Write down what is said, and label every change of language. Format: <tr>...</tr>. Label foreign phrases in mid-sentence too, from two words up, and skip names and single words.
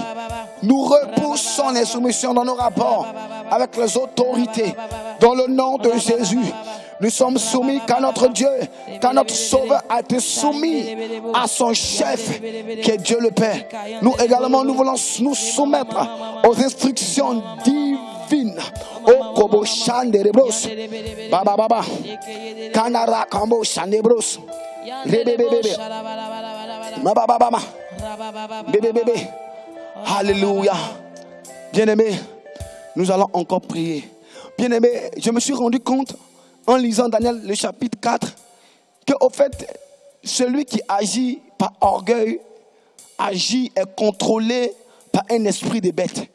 <fr>Nous repoussons l'insoumission dans nos rapports avec les autorités. Dans le nom de Jésus, nous sommes soumis car notre Dieu, car notre Sauveur a été soumis à son chef qui est Dieu le Père. Nous également, nous voulons nous soumettre aux instructions divines. O kobo shanderebros baba baba kanara kambo shandebros rebebebe baba baba bébé. Alléluia. Bien-aimé, nous allons encore prier. Bien-aimé, je me suis rendu compte en lisant Daniel le chapitre 4 que au fait celui qui agit par orgueil agit et contrôlé par un esprit de bête.</fr>